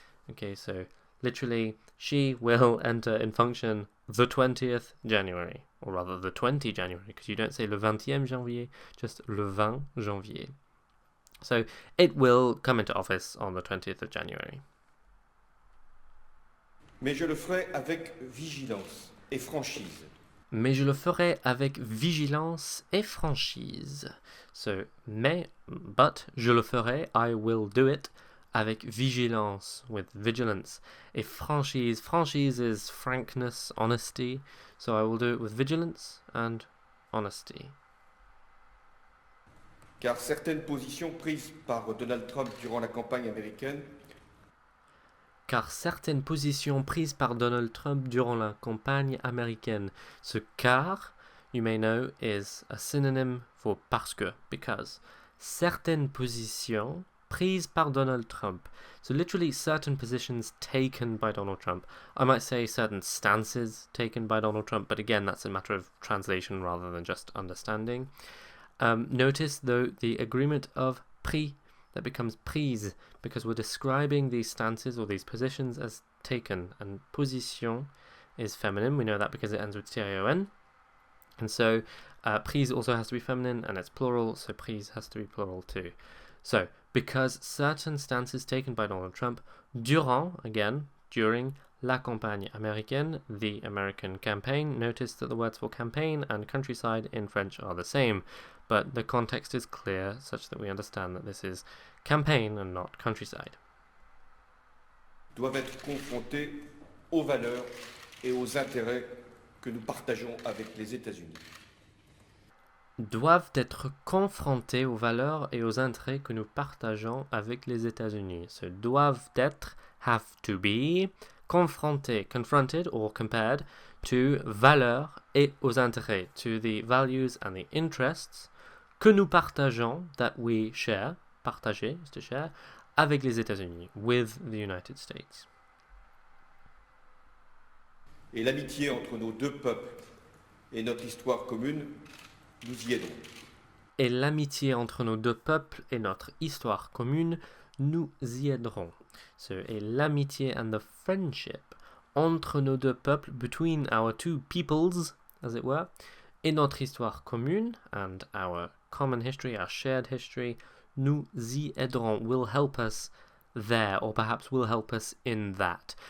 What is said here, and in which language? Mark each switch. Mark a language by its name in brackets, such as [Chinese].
[English] Okay, so literally, she will enter in function the 20th January. Or rather, the 20 January, because you don't say [French] le 20e janvier, [English] just [French] le 20 janvier. [English] So, it will come into office on the 20th of January. [French] Mais je le ferai avec vigilance et franchise. Mais je le ferai avec vigilance et franchise. [English] So, but, [French] je le ferai, [English] I will do it, [French] avec vigilance, [English] with vigilance. [French] Et franchise [English] is frankness, honesty. So I will do it with vigilance and honesty. [French] Car certaines positions prises par Donald Trump durant la campagne américaine Car certaines positions prises par Donald Trump durant la campagne américaine. [English] Ce car, you may know, is a synonym for [French] parce que, [English] because. [French] Certaines positions prises par Donald Trump. [English] So literally certain positions taken by Donald Trump. I might say certain stances taken by Donald Trump, but again, that's a matter of translation rather than just understanding. Notice, though, the agreement of pris that becomes prise because we're describing these stances or these positions as taken, and position is feminine. We know that because it ends with tion, and so prise also has to be feminine and it's plural, so prise has to be plural too. So because certain stances taken by Donald Trump durant, again, during [French] la campagne américaine, [English] the American campaign. Notice that the words for campaign and countryside in French are the same, but the context is clear such that we understand that this is campaign and not countryside. [French] Doivent être confrontés aux valeurs et aux intérêts que nous partageons avec les États-Unis. Doivent être confrontés aux valeurs et aux intérêts que nous partageons avec les États-Unis. So doivent être, [English] have to be, confrontés, confronted or compared to [French] valeurs et aux intérêts, [English] to the values and the interests [French] que nous partageons, [English] that we share, partager is to share, [French] avec les États-Unis, [English] with the United States. [French] Et l'amitié entre nos deux peuples et notre histoire commune, nous y aidons. Et l'amitié entre nos deux peuples et notre histoire commune, nous y aiderons. [English] So, [French] et l'amitié [English] and the friendship [French] entre nos deux peuples, [English] between our two peoples, as it were, [French] et notre histoire commune, [English] and our common history, our shared history, [French] nous y aiderons, [English] will help us there, or perhaps will help us in that.